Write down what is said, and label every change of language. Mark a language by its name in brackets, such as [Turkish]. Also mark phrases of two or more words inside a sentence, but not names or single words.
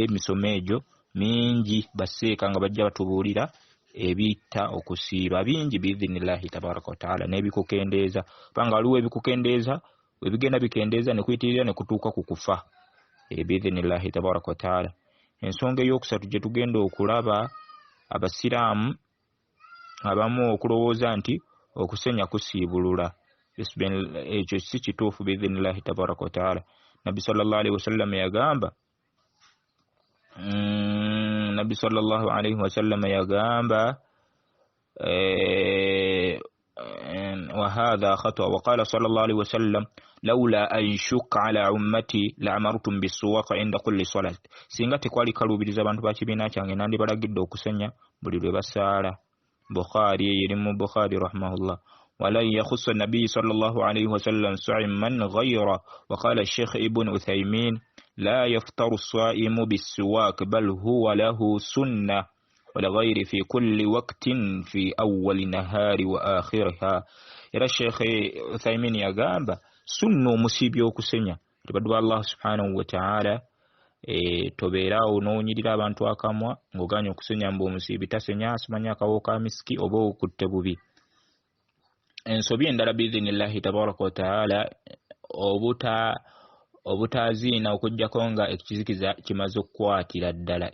[Ganda] Emisomo egyo mingi baseeka nga bajja batubuulira ebitta okusiiba bingi [Arabic] بإذن الله تبارك وتعالى [Ganda] n'ebikukendeeza kubanga waliwo ebikukendeeza webigenda bikendeeza ne kuyitirira ne kutuuka ku kufa [Arabic] بإذن الله تبارك وتعالى. [Ganda] Ensonga ey'okusatu gye tugenda okulaba abasiraamu abamu okulowooza nti okusenya kusiibulula ekyo si kituufu [Arabic] بإذن الله تبارك وتعالى. Nabbi صلى الله عليه وسلم yagamba وهذا خطأ وقال صلى الله عليه وسلم لولا أن شك على أمتي لأمرتم بالسواك عند كل صلاة. [Ganda] singa tekwali kalubiriza abantu ba kibiina kyange nandi balagidde okusenya buli lwe basaala. Bukhari yerimu Bukhari rahimahullah. [Arabic] ولن يخص النبي صلى الله عليه وسلم صائما غيره. وقال الشيخ ابن عثيمين لا يفطر الصائم بالسواك بل هو له سنة ولغير في كل وقت في أول نهار وآخرها. إلى الشيخ عثيمين يقام [Ganda] sunno omusiibi okusenya tebadwa [Arabic] الله سبحانه وتعالى [Ganda] tobeeraawo n'onyirira abantu akamwa ng'oganya okusenya mbu omusiibi tasenya asimanya akawo ka misiki oba okutte bubi. Ensobi endala [Arabic] بإذن الله تبارك وتعالى [Ganda] obutaaziina okuggyako nga ekizikiza kimaze okukwatira ddala.